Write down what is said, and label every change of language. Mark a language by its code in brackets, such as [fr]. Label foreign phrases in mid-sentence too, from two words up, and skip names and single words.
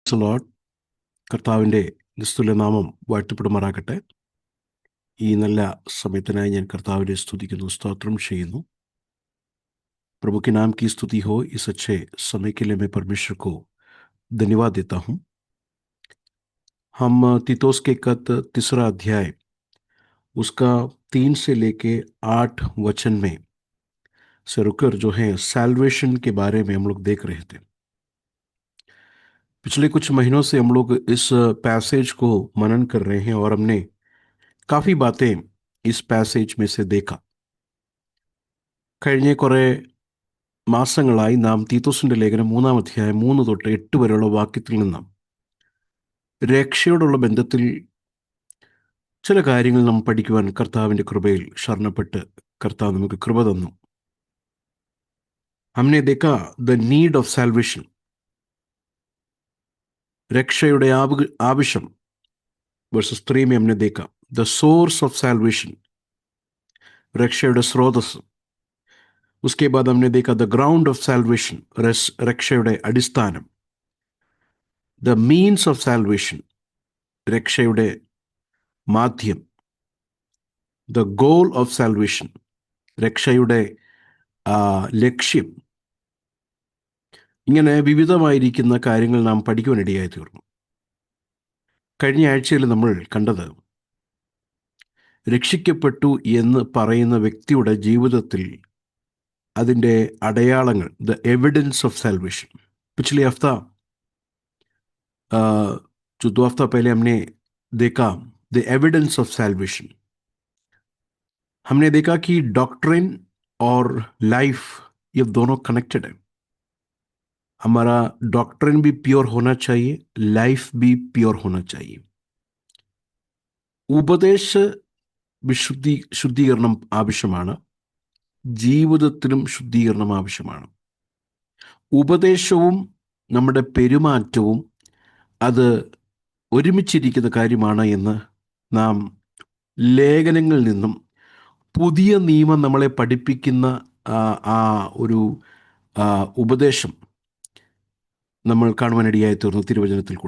[ml] ലോർഡ്. കർത്താവിൻ്റെ നിസ്തുല്യ നാമം വാഴ്ത്തപ്പെടുമാറാകട്ടെ. ഈ നല്ല സമയത്തിനായി ഞാൻ കർത്താവിനെ സ്തുതിക്കുന്നു, സ്തോത്രം ചെയ്യുന്നു. [hi] प्रभु के नाम की स्तुति हो। इस अच्छे समय के लिए मैं परमेश्वर को धन्यवाद देता हूँ। हम तीतोस के खत तीसरा अध्याय उसका 3 से लेके 8 वचन में से रुकर जो है सैल्वेशन के बारे में हम लोग देख रहे थे। पिछले कुछ महीनों से हम लोग इस पैसेज को मनन कर रहे हैं और हमने काफ़ी बातें इस पैसेज में से देखा। [ml] കഴിഞ്ഞ കുറേ മാസങ്ങളായി നാം തീത്തോസിൻ്റെ ലേഖനം 3-ാം അധ്യായം 3 തൊട്ട് 8 വരെയുള്ള വാക്യത്തിൽ നിന്നും രക്ഷയോടുള്ള ബന്ധത്തിൽ ചില കാര്യങ്ങൾ നാം പഠിക്കുവാൻ കർത്താവിൻ്റെ കൃപയിൽ ശരണപ്പെട്ട് കർത്താവ് നമുക്ക് കൃപ തന്നു. [hi] हमने देखा [en] The need of salvation, [ml] രക്ഷയുടെ ആവശ്യം. [hi] വേഴ്സസ് 3 में हमने देखा [en] The source of salvation, [ml] രക്ഷയുടെ സ്രോതസ്. [hi] उसके बाद हमने देखा [en] The ground of salvation, [ml] രക്ഷയുടെ അടിസ്ഥാനം. [en] The means of salvation, [ml] രക്ഷയുടെ മാധ്യം. [en] The goal of salvation, [ml] രക്ഷയുടെ ലക്ഷ്യം. ഇങ്ങനെ വിവിധമായിരിക്കുന്ന കാര്യങ്ങൾ നാം പഠിക്കുവാനിടയായി തീർന്നു. കഴിഞ്ഞ ആഴ്ചയിൽ നമ്മൾ കണ്ടത് രക്ഷിക്കപ്പെട്ടു എന്ന് പറയുന്ന വ്യക്തിയുടെ ജീവിതത്തിൽ അതിൻ്റെ അടയാളങ്ങൾ, [en] The evidence of salvation. [hi] पिछले हफ्ता जो 2 हफ्ता पहले हमने देखा [en] The evidence of salvation. [hi] हमने देखा कि डॉक्ट्रिन और लाइफ ये दोनों कनेक्टेड है. हमारा डॉक्ट्रिन भी प्योर होना चाहिए, लाइफ भी प्योर होना चाहिए. [ml] ഉപദേശ ശുദ്ധീകരണം ആവശ്യമാണ്, ജീവിതത്തിലും ശുദ്ധീകരണം ആവശ്യമാണ്. ഉപദേശവും നമ്മുടെ പെരുമാറ്റവും അത് ഒരുമിച്ചിരിക്കുന്ന കാര്യമാണ് എന്ന് നാം ലേഖനങ്ങളിൽ നിന്നും പുതിയ നിയമം നമ്മളെ പഠിപ്പിക്കുന്ന ആ ഒരു ഉപദേശം നമ്മൾ കാണുവാനിടയായി തീർന്നു തിരുവചനത്തിൽ കൂടെ.